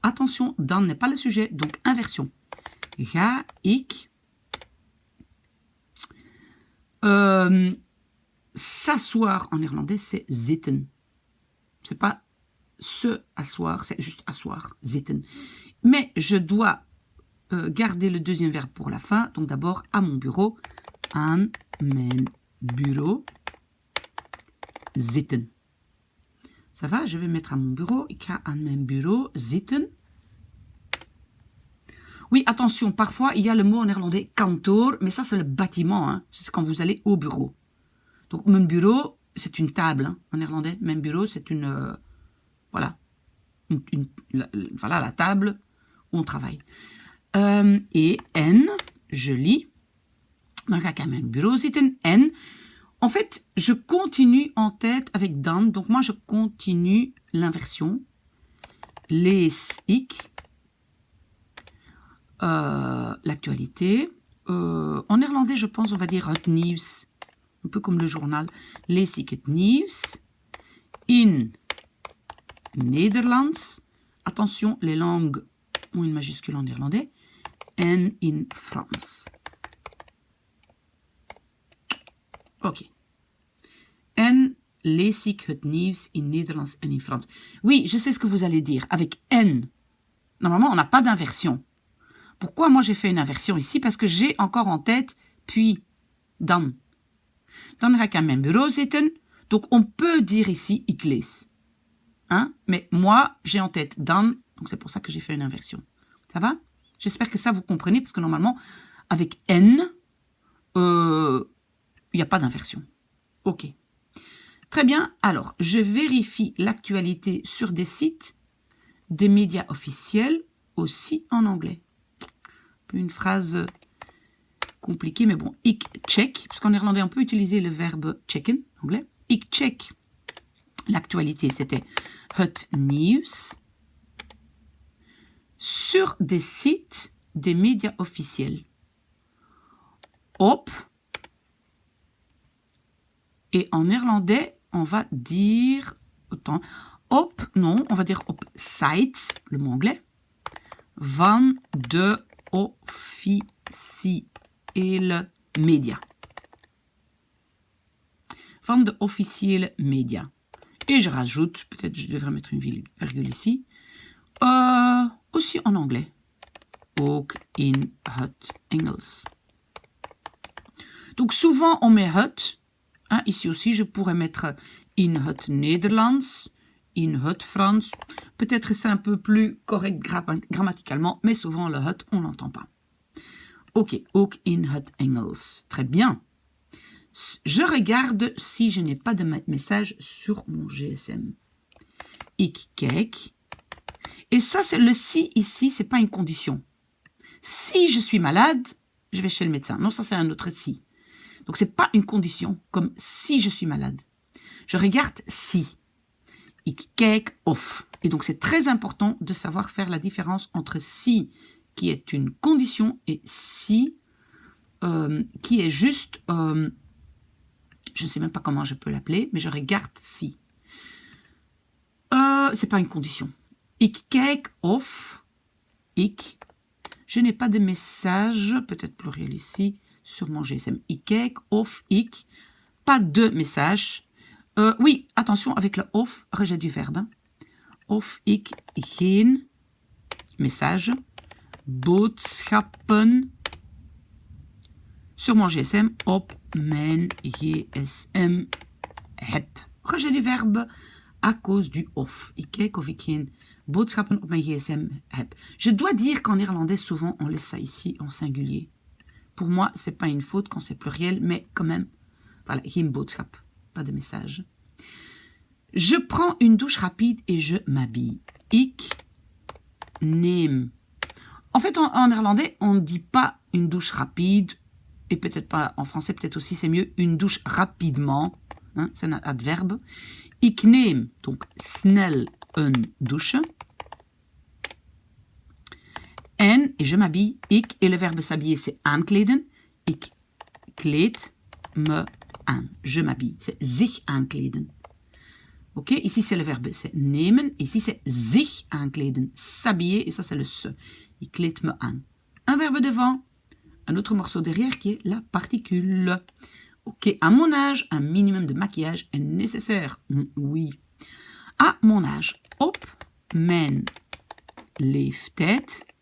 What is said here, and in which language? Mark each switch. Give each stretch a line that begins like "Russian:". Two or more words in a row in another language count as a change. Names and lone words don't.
French: Attention, dan n'est pas le sujet, donc inversion.
Dutch: Ga ik
French: s'asseoir en néerlandais, c'est zitten. C'est pas se asseoir, c'est juste asseoir, zitten. Mais je dois garder le deuxième verbe pour la fin. Donc d'abord, à mon bureau.
Dutch: Aan mijn bureau. Zitten.
French: Ça va? Je vais mettre à mon bureau.
Dutch: Ik ga aan mijn bureau zitten.
French: Oui, attention, parfois il y a le mot en néerlandais kantoor, mais ça c'est le bâtiment, hein. C'est quand vous allez au bureau. Donc, mon bureau, c'est une table, hein, en néerlandais.
Dutch: Mijn bureau,
French: c'est une Voilà. Voilà la table où on travaille. Et en, je lis.
Dutch: Dan ga ik aan mijn bureau zitten.
French: En, en fait, je continue en tête avec dan. Donc moi, je continue l'inversion.
Dutch: Lees ik.
French: L'actualité. En néerlandais, je pense, on va dire
Dutch: het nieuws.
French: Un peu comme le journal.
Dutch: Lees ik het nieuws. In Nederlands.
French: Attention, les langues ont une majuscule en néerlandais.
Dutch: En in Frans. Ok. En lees ik het nieuws in Nederlands en in Frans.
French: Oui, je sais ce que vous allez dire. Avec en, normalement, on n'a pas d'inversion. Pourquoi moi j'ai fait une inversion ici? Parce que j'ai encore en tête puis dan.
Dutch: Dan ga ik aan mijn bureau zitten.
French: Donc on peut dire ici
Dutch: ik lees.
French: Hein? Mais moi j'ai en tête dan. Donc c'est pour ça que j'ai fait une inversion. Ça va? J'espère que ça vous comprenez. Parce que normalement avec n, il n'y a pas d'inversion. Ok. Très bien. Alors je vérifie l'actualité sur des sites, des médias officiels, aussi en anglais. Une phrase compliquée, mais bon.
Dutch: Ik check,
French: parce qu'en néerlandais, on peut utiliser le verbe checken, en anglais.
Dutch: Ik check.
French: L'actualité, c'était
Dutch: het nieuws.
French: Sur des sites des médias officiels. Op. Et en néerlandais, on va dire... Autant, op, non, on va dire
Dutch: op sites,
French: le mot anglais.
Dutch: Van de officiële media. Van de officiële media.
French: Et je rajoute, peut-être je devrais mettre une virgule ici, aussi en anglais.
Dutch: Ook in het Engels.
French: Donc souvent on met het. Hein, ici aussi je pourrais mettre
Dutch: in het Nederlands, in het Frans.
French: Peut-être c'est un peu plus correct grammaticalement, mais souvent le het, on l'entend pas.
Dutch: Ok, ook in het Engels.
French: Très bien. Je regarde si je n'ai pas de message sur mon GSM.
Dutch: Ik kijk.
French: Et ça, c'est le si ici, c'est pas une condition. Si je suis malade, je vais chez le médecin. Non, ça c'est un autre si. Donc c'est pas une condition, comme si je suis malade. Je regarde si.
Dutch: Ik kijk of.
French: Et donc c'est très important de savoir faire la différence entre si, qui est une condition, et si, qui est juste, je ne sais même pas comment je peux l'appeler, mais je regarde si. C'est pas une condition.
Dutch: Ik kijk of, ik,
French: je n'ai pas de message, peut-être pluriel ici, sur mon GSM.
Dutch: Ik kijk of, ik,
French: pas de message. Oui, attention, avec le of, rejet du verbe.
Dutch: Of ik geen message, boodschappen
French: sur mon GSM
Dutch: op mijn GSM heb.
French: Rejet du verbe à cause du of.
Dutch: Ik kijk of ik geen boodschappen op mijn GSM heb.
French: Je dois dire qu'en néerlandais, souvent, on laisse ça ici en singulier. Pour moi, c'est pas une faute quand c'est pluriel, mais quand même, voilà,
Dutch: geen boodschap,
French: pas de message. Je prends une douche rapide et je m'habille.
Dutch: Ik neem.
French: En fait, en néerlandais, on ne dit pas une douche rapide, et peut-être pas en français, peut-être aussi c'est mieux, une douche rapidement. Hein, c'est un adverbe.
Dutch: Ik neem, donc snel een douche.
French: En, et je m'habille, ik, et le verbe s'habiller, c'est aankleden.
Dutch: Ik kleed me aan.
French: Je m'habille, c'est
Dutch: zich aankleden.
French: Ok, ici c'est le verbe, c'est nemen. Ici c'est
Dutch: zich aankleden,
French: s'habiller, et ça c'est le se.
Dutch: Ik kleed me aan.
French: Un verbe devant, un autre morceau derrière qui est la particule. Ok, à mon âge, un minimum de maquillage est nécessaire. Oui. À mon âge,
Dutch: op mijn leeftijd.